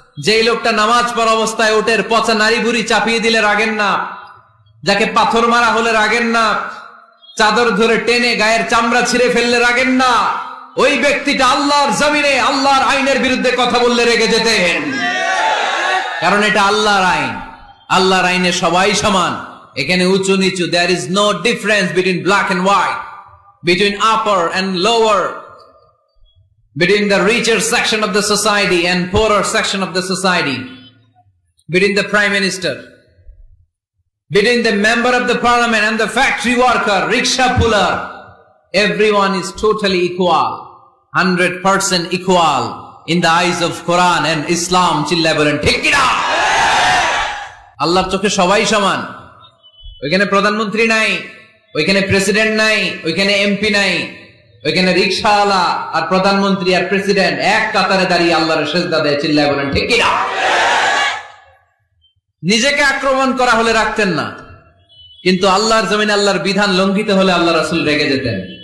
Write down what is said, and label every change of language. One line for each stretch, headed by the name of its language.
Bangla: যেই লোকটা নামাজ পড়া অবস্থায় উটের পচা নাড়ি ভুড়ি চাপিয়ে দিলে রাগেন না, যাকে পাথর মারা হলে রাগেন না, চাদর ধরে টেনে গায়ের চামড়া ছিঁড়ে ফেললে রাগেন না, ওই ব্যক্তিটা আল্লাহর জমিনে আল্লাহর আইনের বিরুদ্ধে কথা বললে রেগে যেতেন। কারণ এটা আল্লাহর আইন। আল্লাহর আইনে সবাই সমান, এখানে উঁচু নিচু,
English: there is no difference between black and white, between upper and lower, between the richer section of the society and poorer section of the society, between the prime minister, between the member of the parliament and the factory worker, rickshaw puller. Everyone is totally equal, 100% equal in the eyes of Quran and Islam.
Bangla: চিল্লায় বলেন ঠিক কি না? আল্লাহর চোখে সবাই সমান। ওইখানে প্রধানমন্ত্রী নাই, ওইখানে প্রেসিডেন্ট নাই, ওইখানে এমপি নাই, ওইখানে রিকশাওয়ালা আর প্রধানমন্ত্রী আর প্রেসিডেন্ট এক কাতারে দাঁড়িয়ে আল্লাহর সিজদা দেয়। চিল্লায় বলেন ঠিক কি না? নিজেকে আক্রমণ করা হলে রাখতেন না, কিন্তু আল্লাহর জমিনে আল্লাহর বিধান লঙ্ঘিত হলে আল্লাহ রাসূল রেগে যেতেন।